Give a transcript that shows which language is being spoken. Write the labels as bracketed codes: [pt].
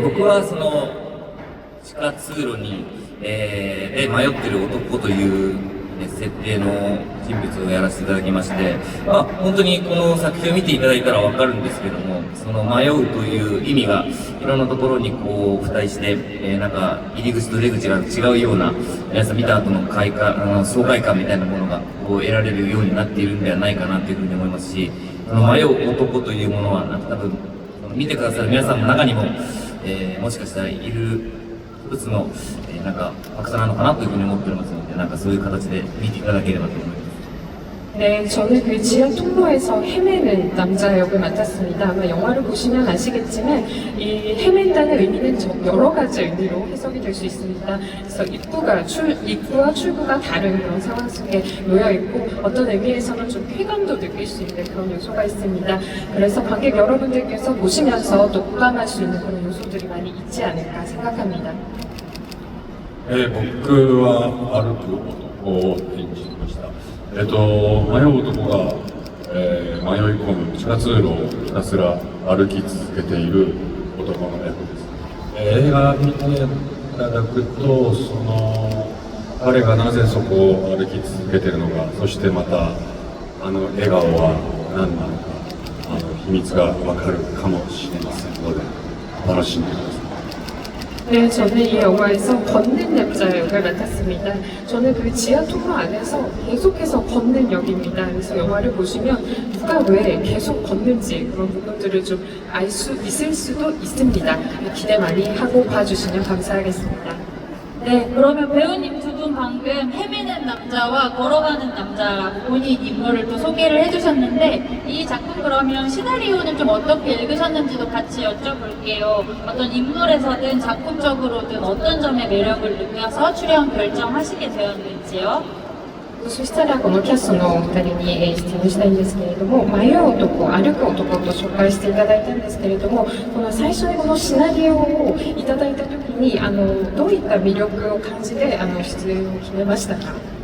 [ja] 僕はその地下通路に、迷ってる男という設定の人物をやらせていただきまして、本当にこの作品を見ていただいたらわかるんですけども、その迷うという意味がいろんなところにこう付帯して、なんか入り口と出口が違うような、皆さん見た後の爽快感みたいなものがこう得られるようになっているんではないかなというふうに思いますし、その迷う男というものは多分見てくださる皆さんの中にも、もしかしたらいる一つの、なんかファクターなのかなというふうに思っておりますので、なんかそういう形で見ていただければと思います。 [ko] 네, 저는 그 지하 통로에서 헤매는 남자 역을 맡았습니다. 아마 영화를 보시면 아시겠지만 이 헤맨다는 의미는 여러 가지 의미로 해석이 될 수 있습니다. 그래서 입구와 출구가 다른 그런 상황 속에 놓여 있고 어떤 의미에서는 좀 쾌감도 느낄 수 있는 그런 요소가 있습니다. 그래서 관객 여러분들께서 보시면서 또 공감할 수 있는 그런 요소들이 많이 있지 않을까 생각합니다. [ja] 僕は歩く男を演じました。迷う男が、迷い込む地下通路をひたすら歩き続けている男の役です。映画見ていただくと、彼がなぜそこを歩き続けているのか、そしてまた笑顔は何なのか、秘密がわかるかもしれませんので、楽しんでください。 [ko] 네, 저는 이 영화에서 걷는 남자 역을 맡았습니다. 저는 그 지하 통로 안에서 계속해서 걷는 역입니다. 그래서 영화를 보시면 누가 왜 계속 걷는지 그런 부분들을 좀 알 수 있을 수도 있습니다. 기대 많이 하고 봐주시면 감사하겠습니다. 네, 그러면 배우님 두 분 방금 헤매는 남자와 걸어가는 남자라고 본인 인물을 또 소개를 해주셨는데 이 작품 그러면 시나리오는 좀 어떻게 읽으셨는지도 같이 여쭤볼게요. 어떤 인물에서든 작품적으로든 어떤 점에 매력을 느껴서 출연 결정하시게 되었는지요? [ja] そしたらこのキャストのお二人に質問したいんですけれども、迷う男、歩く男と紹介していただいたんですけれども、この最初にこのシナリオをいただいたときにどういった魅力を感じて出演を決めましたか？